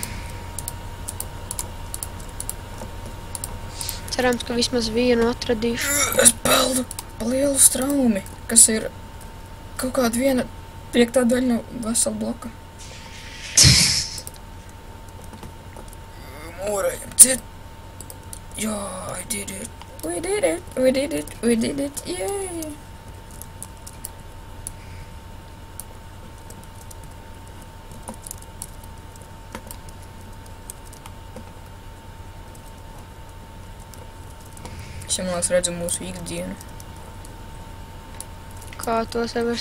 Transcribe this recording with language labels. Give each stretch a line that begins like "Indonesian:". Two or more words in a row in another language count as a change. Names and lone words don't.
Latvian: Cerams, ka vismaz vienu atradīšu. Es peldu pa lielu straumi, kas ir kaut kāda viena 5. daļa no vesela bloka. Mūrējam ciet. Jā,
English: I did it. We did it, we did it, we did it, yay!
Latvian: Es jau, man liekas, redzu mūsu ikdienu. Kā to severs?